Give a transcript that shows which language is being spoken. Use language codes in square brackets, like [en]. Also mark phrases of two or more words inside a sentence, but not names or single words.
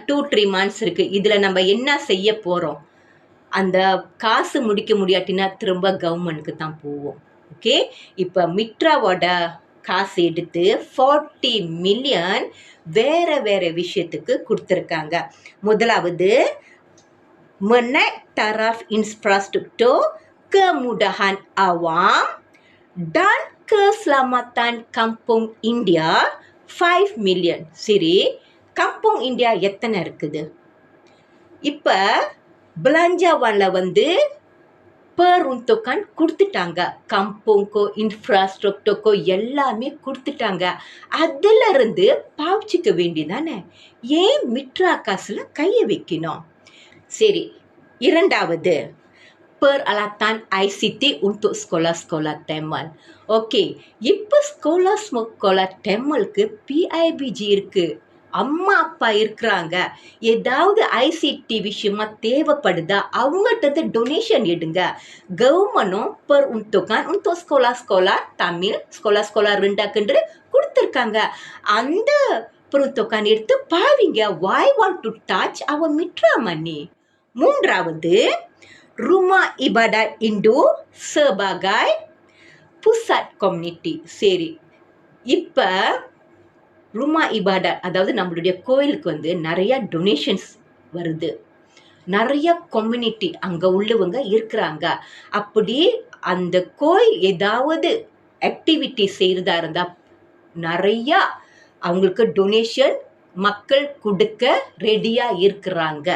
[ta] 2-3 months இருக்குது. இதில் நம்ம என்ன செய்ய போகிறோம்? அந்த காசு முடிக்க முடியாட்டினா திரும்ப கவர்மெண்ட்க்கு தான் போவோம். ஓகே, இப்போ மிட்ராவோட காசு எடுத்து 40 மில்லியன் வேற வேற விஷயத்துக்கு கொடுத்துருக்காங்க. முதலாவது, [ms] menaik taraf infrastruktur, kemudahan awam dan keselamatan kampung India 5 மில்லியன். [ta] சரி, கம்புங் இந்தியா எத்தனை இருக்குது? இப்போ belanjawanல வந்து peruntukan கொடுத்துட்டாங்க. கம்புங்கோ இன்ஃப்ராஸ்ட்ரக்சருக்கோ எல்லாமே கொடுத்துட்டாங்க. அதுல இருந்து பாவிச்சுக்க வேண்டியதானே, ஏன் மிட்ரா காசுல கையை வைக்கணும்? சரி, இரண்டாவது, [ms] peralatan ICT untuk sekolah-sekolah Tamil. [ta] ஓகே, இப்போ [ms] sekolah Tamil [ta] க்கு PIBG இருக்கு, அம்மா அப்பா இருக்கிறாங்க. ஏதாவது ஐசிடி விஷயமா தேவைப்படுதா, அவங்கள்ட்ட டொனேஷன் எடுங்க. கவர்மெண்ட்டும் [ms] peruntukan untuk sekolah-sekolah Tamil, sekolah-sekolah rendah [ta] கொடுத்துருக்காங்க. அந்த peruntukan எடுத்து பாவிங்க. [en] Why want to touch our mitra money? [ta] மூன்றாவது, [ms] rumah ibadat Hindu sebagai pusat community. [ta] சரி, இப்போ [ms] rumah ibadat, [ta] அதாவது நம்மளுடைய கோயிலுக்கு வந்து நிறைய டொனேஷன்ஸ் வருது, நிறைய கம்யூனிட்டி அங்கே உள்ளவங்க இருக்கிறாங்க. அப்படி அந்த கோயில் ஏதாவது ஆக்டிவிட்டி செய்கிறதா இருந்தால் நிறையா அவங்களுக்கு டொனேஷன் மக்கள் கொடுக்க ரெடியாக இருக்கிறாங்க.